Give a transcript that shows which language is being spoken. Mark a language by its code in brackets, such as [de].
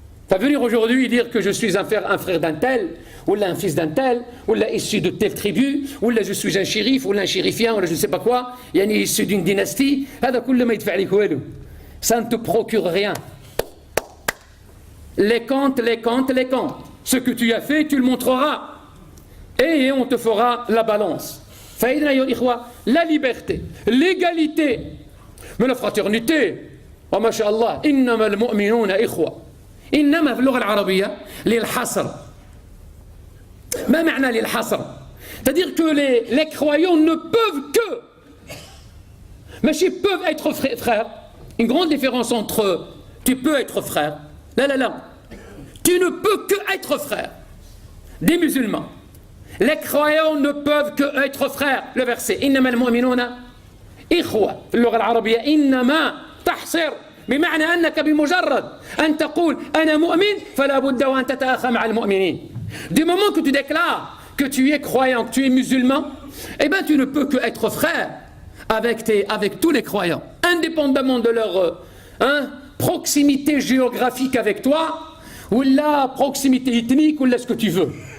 [fr] Enfin, venir aujourd'hui dire que je suis un frère d'un tel, ou là un fils d'un tel, ou là issu de telle tribu, ou là je suis un shérif, ou là un shérifien, ou là je ne sais pas quoi, issu d'une dynastie, ça ne te procure rien. Les comptes. Ce que tu as fait, tu le montreras. Et on te fera la balance. La liberté, l'égalité, mais la fraternité. [ar] Oh, masha'Allah, innama al-mu'minuna ikhwa. Innama في اللغة العربية للحصر. ما معنى للحصر؟ [fr] C'est-à-dire que les croyants ne peuvent que, mais ils peuvent être frères. Une grande différence entre tu peux être frère. Là. Tu ne peux que être frère des musulmans. Les croyants ne peuvent que être frères. Le verset [ar] إنما المؤمنون إخوة في اللغة العربية إنما تحصر بمعنى أنك بمجرد أن تقول أنا مؤمن فلا بد وأن تتأخى مع المؤمنين. [fr] Du moment que tu déclares que tu es croyant, que tu es musulman, eh bien tu ne peux que être frère avec tous les croyants, indépendamment de leur proximité géographique avec toi, ou la proximité ethnique, ou là ce que tu veux.